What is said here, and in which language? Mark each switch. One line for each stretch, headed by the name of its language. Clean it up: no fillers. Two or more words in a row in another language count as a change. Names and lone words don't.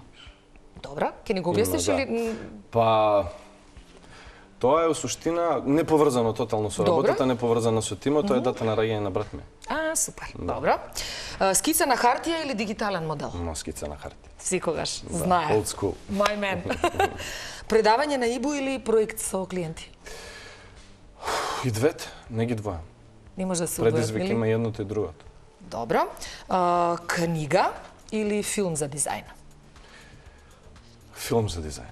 Macedonian: Добра, ќе ни го објасниш или? Па тоа е во суштина не поврзано тотално со работата, не поврзано со тимот, тоа е дата на раѓање на брат ми. Супер. Добро. Скица на хартија или дигитален модел? Скица на хартија. Секогаш, знае.
English: Old school. My man.
Macedonian: Предавање на ИБУ или проект со клиенти? И двете, не ги двојам. Не може да се одвојат, Предизвик нели? има едното и другото. Добро. Книга или филм за дизајн? Филм за дизајн.